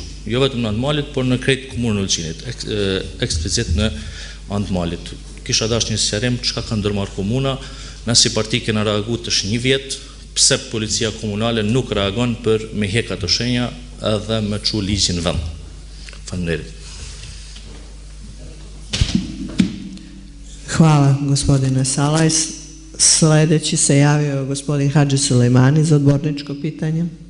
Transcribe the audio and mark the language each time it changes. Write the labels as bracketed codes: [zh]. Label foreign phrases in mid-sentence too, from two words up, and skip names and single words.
[sq] Jo vetëm në Antmalit, por në krejt komunën Ulqinit, eksplicit në Antmalit. Kisha dash një sqarim çka ka ndërmarrë komuna, na si parti kena reaguar tash 1 vjet, pse policia komunale nuk reagon për me hek ato shenja edhe me çu ligjin në vend. Faleminderit. [sr] Hvala, gospodine Salaj. Sljedeći se javio gospodin Hadži Sulejmani za odborničko pitanje.